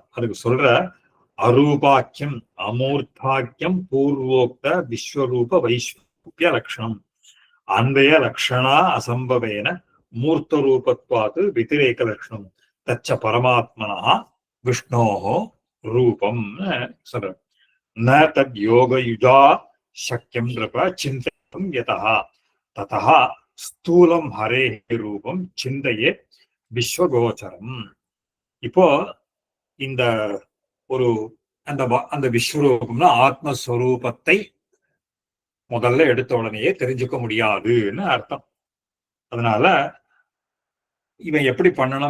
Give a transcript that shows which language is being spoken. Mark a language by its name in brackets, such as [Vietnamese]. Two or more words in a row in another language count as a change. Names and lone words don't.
[Tamil] அதுக்கு சொல்ற [Sanskrit] अरूपाख्यम् अमूर्ताख्यम् पूर्वोक्त विश्वरूप वैश्वरूप्य लक्षणम् अन्वय लक्षणा असम्भवेन मूर्त रूपत्वात् व्यतिरेक लक्षणम् तच्च परमात्मना विष्णोः रूपम् சொல்ற. न तद् योगयुजा शक्यं नृप चिन्तयितुं यतः ततः स्थूलं हरेः रूपं चिन्तये விஸ்வகோச்சரம். [Tamil] இப்போ இந்த ஒரு அந்த அந்த விஸ்வரூபம்னா ஆத்மஸ்வரூபத்தை முதல்ல எடுத்த உடனேயே தெரிஞ்சுக்க முடியாதுன்னு அர்த்தம். அதனால இவன் எப்படி பண்ணணும்?